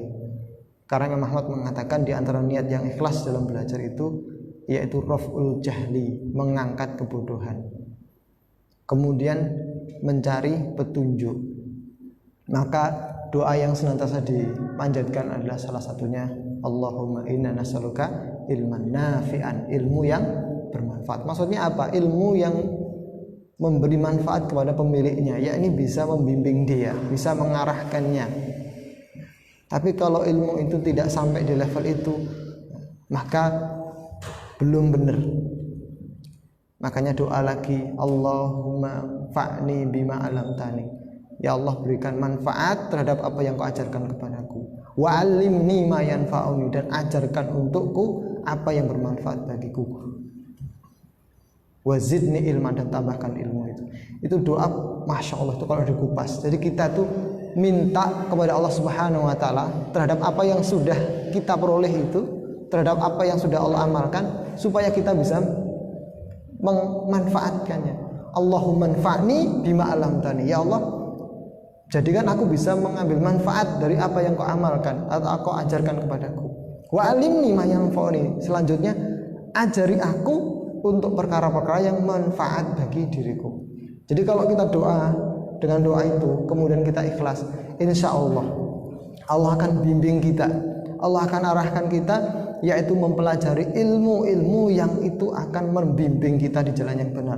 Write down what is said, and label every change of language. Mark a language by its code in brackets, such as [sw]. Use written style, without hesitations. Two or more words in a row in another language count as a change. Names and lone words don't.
[id] Karena Imam Ahmad mengatakan di antara niat yang ikhlas dalam belajar itu yaitu [ar] رفع الجهل, [id] mengangkat kebodohan. Kemudian mencari petunjuk. Maka doa yang senantiasa dipanjatkan adalah salah satunya [ar] اللهم إنا نسألك علما نافعا, [id] ilmu yang bermanfaat. Maksudnya apa? Ilmu yang memberi manfaat kepada pemiliknya, yakni bisa membimbing dia, bisa mengarahkannya. Tapi kalau ilmu itu tidak sampai di level itu, maka belum benar. Makanya doa lagi, [ar] اللهم انفعني بما علمتني. [id] Ya Allah, berikan manfaat terhadap apa yang kau ajarkan kepadaku. [ar] وعلمني ما ينفعني, [id] dan ajarkan untukku apa yang bermanfaat bagiku. [ar] وزدني علما, [id] dan tambahkan ilmu itu. Itu doa [ar] ما شاء الله [id] itu kalau dikupas. Jadi kita tuh minta kepada Allah [ar] سبحانه وتعالى [id] terhadap apa yang sudah kita peroleh itu, terhadap apa yang sudah Allah amalkan, supaya kita bisa memanfaatkannya. [ar] اللهم انفعني بما علمتني. [id] Ya Allah, jadikan aku bisa mengambil manfaat dari apa yang kau amalkan atau kau ajarkan kepadaku. [ar] وعلمني ما ينفعني. [id] Selanjutnya, ajari aku untuk perkara-perkara yang manfaat bagi diriku. Jadi kalau kita doa dengan doa itu, kemudian kita ikhlas, [ar] إن شاء الله [id] Allah akan bimbing kita, Allah akan arahkan kita, yaitu mempelajari ilmu-ilmu yang itu akan membimbing kita di jalan yang benar.